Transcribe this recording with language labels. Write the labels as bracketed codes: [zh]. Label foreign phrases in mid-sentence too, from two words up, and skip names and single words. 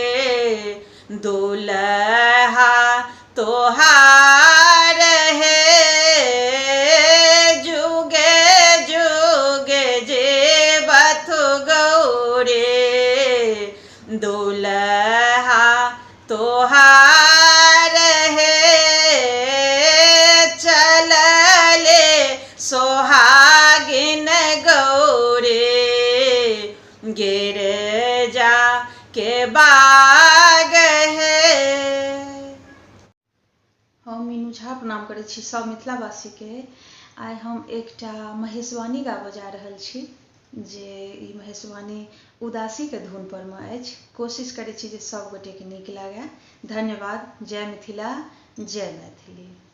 [mai] दुल्हा तोहार हे जुगे जुगे जीवथ गौरे दुल्हा तोहार हे चलले सोहागिन गौरे गिरजा के बाग हे हम मीनू झा प्रणाम करै छी सब मिथिलावासी के। आइ हम एकटा महेशवाणी गाबऽ जा रहल छी जे ई महेशवाणी उदासी के धुन पर में अछि। कोशिश करै छी जे सब गोटे के नीक लागे। धन्यवाद। जय मिथिला जय मैथिली।